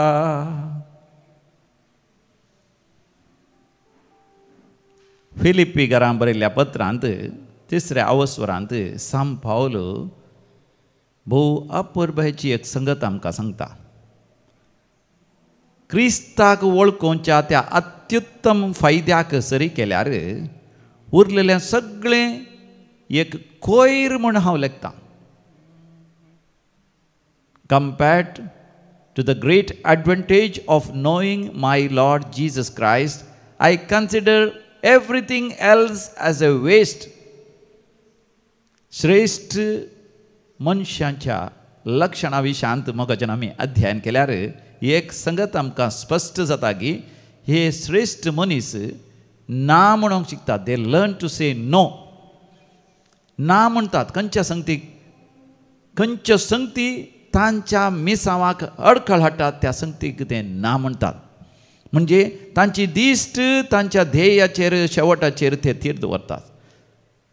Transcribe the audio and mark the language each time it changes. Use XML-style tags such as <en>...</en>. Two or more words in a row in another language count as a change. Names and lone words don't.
<kok>फिलिप्पी घरां बरयल्ल्या पत्रांत 3ऱ्या अवस्वरांत सांत पावल भोव अपुर्बायेची एक संगत आमकां सांगता. क्रिस्ताक वळखोवच्या त्या अत्युत्तम फायद्याक सरी केल्यार उरलेलें सगळें एक कोयर म्हूण हांव लेखतां.</kok> <en>Compared to the great advantage of knowing my Lord Jesus Christ, I consider everything else as a waste.</en> <kok>श्रेष्ठ मनशांच्या लक्षणां विशयांत मोगाच्यान आमी अध्ययन केल्यार एक संगत आमकां स्पश्ट जाता की हे श्रेष्ठ मनीस ना म्हणूंक शिकतात.</kok> <en>They learn to say no.</en> <kok>ना म्हणटात खंयच्या संगतीक. खंयच्यो संगती तांच्या मिसावाक अडखळ हाडटात त्या संगतीक ते ना म्हणटात. म्हणजे तांची दिश्ट तांच्या ध्येयाचेर शेवटाचेर ते थीर दवरतात.</kok>